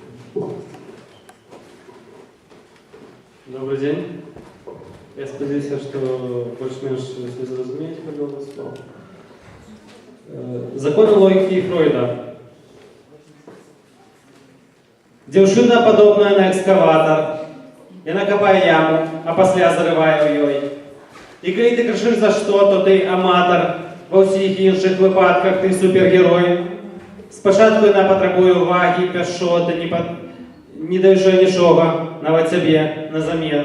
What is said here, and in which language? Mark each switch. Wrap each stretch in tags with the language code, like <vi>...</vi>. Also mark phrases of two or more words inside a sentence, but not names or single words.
<ru>Добрый день.</ru> <uk>Я сподіваюся, що більш-менш ви зрозумієте, подобне слово.</uk> <ru>Законы логики Фройда.</ru> <be>Дзяўчына падобная на экскаватор. Яна копае яму, а пасля зарывае ў ёй. І калі ты крычыш за што, то ты аматар. Ва ўсіх іншых выпадках ты супергерой. Спачатку яна патрабуе увагі, пяшчоты, не даючы нічога, нават сябе, на замен.</be>